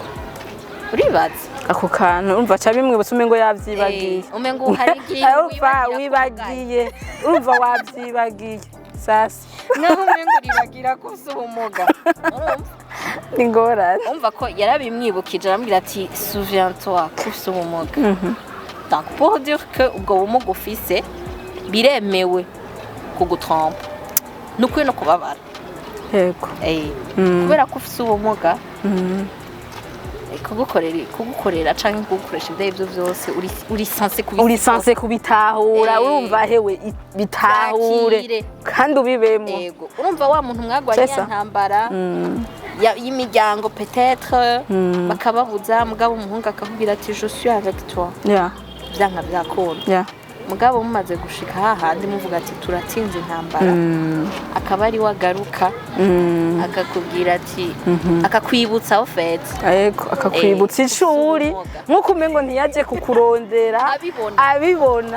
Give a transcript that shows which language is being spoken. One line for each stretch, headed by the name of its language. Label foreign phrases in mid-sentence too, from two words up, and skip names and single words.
Rundi: uribaza ako kantu urumva ca bimwe busume ngo yavyibagiye umengo hari igihe wibagiye urumva wavyibagiye sasa naho umengo uribagira ko ufite ubumuga ni ngorane umva ko yarabimwibukije arambwira ati souviens-toi ko ufite ubumuga donc
French: pour dire que
Rundi: ubwo bumuga ufise biremewe kugutrompa nukuri no kubabara yego kubera ko ufite ubumuga kugukorera canke kugukoresha ibyo byose uri sanse kubitahura urumva hewe bitahure kandi ubibemo yego urumva wa muntu mwagwanye ntambara y'imiryango peut-être bakababuza mugabo umuhungu akakubwira ati
French: je suis avec toi
English: yeah
Rundi: byanka byakunda
English: yeah
Rundi: mugabo mumaze gushika hahandi muvuga ati turatsinze intambara akaba ari wagaruka akakubwira ati akakwibutsa ofete yego akakwibutsa ishuri nkuko umengo ntiyaje kukurondera abibona